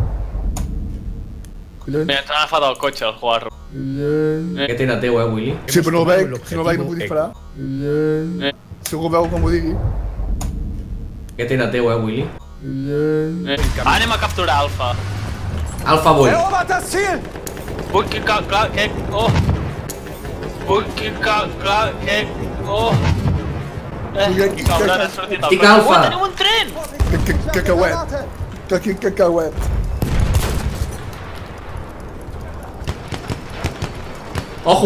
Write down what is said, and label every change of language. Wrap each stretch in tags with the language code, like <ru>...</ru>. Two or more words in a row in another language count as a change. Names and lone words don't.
<ca>Si algú veu com ho digui. Collons. Mira, ens han agafat el cotxe, el Juarro. Collons. Aquest era teu, Willy? Sí, però no el veig.</ca> <es>Hemos</es> <ca>Si no el veig no</ca> <es>tomado</es> <ca>puc</ca> <es>el</es> <ca>disparar. Collons. Si algú veu com ho digui. Aquest era teu, Willy? Collons. Anem a capturar Alfa. Alfa vull.</ca> <de>Erobert das Ziel!</de> <ca>Vull que clar, que... Oh! Vull que clar, que... Oh! Cabron, ha sortit el Estic cotxe. Alfa. Oh, tenim un tren! Cacauet. Cacauet. Ojo,</ca>